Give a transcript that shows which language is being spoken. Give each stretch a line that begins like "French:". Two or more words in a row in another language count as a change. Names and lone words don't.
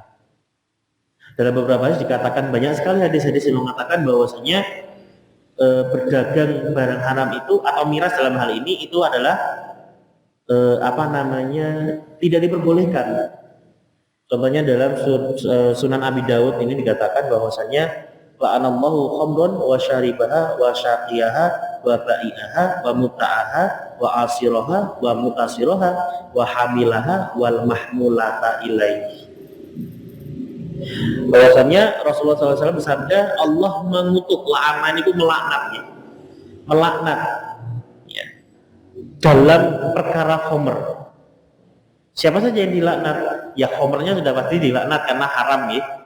Indonesian: Dalam beberapa hadis dikatakan, banyak sekali hadis-hadis yang mengatakan bahwasanya berdagang barang haram itu atau miras dalam hal ini itu adalah tidak diperbolehkan. Contohnya dalam Sunan Abi Daud ini dikatakan bahwasanya
Arabic: لعن الله خمرا وشاربها وساقيها وبائعها ومبتاعها وعاصرها ومعتصرها وحاملها والمحمولة إليه.
Indonesian: Bahwasanya Rasulullah SAW bersabda, Allah mengutuk, la'anan itu melaknat dalam perkara homer. Siapa saja yang dilaknat? Ya homernya sudah pasti dilaknat karena haram ya.